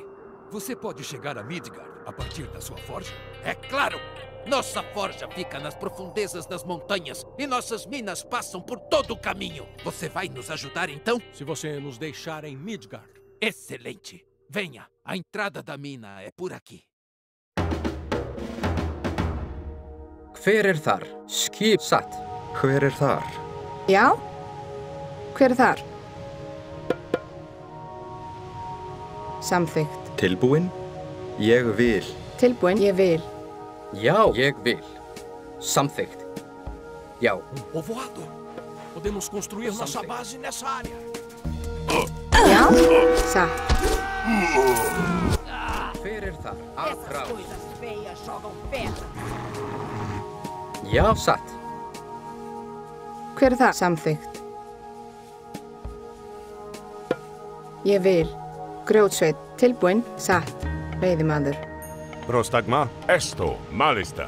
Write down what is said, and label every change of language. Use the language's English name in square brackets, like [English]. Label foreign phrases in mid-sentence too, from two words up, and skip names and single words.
[Portuguese] Você pode chegar a Midgard a partir da sua forja? É claro! Nossa forja fica nas profundezas das montanhas e nossas minas passam por todo o caminho. Você vai nos ajudar então? Se você nos deixar em Midgard. Excelente! Venha, a entrada da mina é por aqui. [Icelandic] Hver þar? Skip satt. Hver þar? Já? Hver þar? Samþykkt. Tilbúin? Ég vil. Tilbúin. Ég vil. Já, ég vil. Samþykkt. Já. [Portuguese] Povoado. Podemos construir nossa base nessa área. [Icelandic] Já? Satt. Hver þar? [Portuguese] Essas coisas feias jogam pedra. [Icelandic] Já, satt. Hver þar? Samþykkt. Ég vil. Grjótsveit. Tilbúin. Satt. Veiðimaður. [Greek] Prostagma, esto, malista.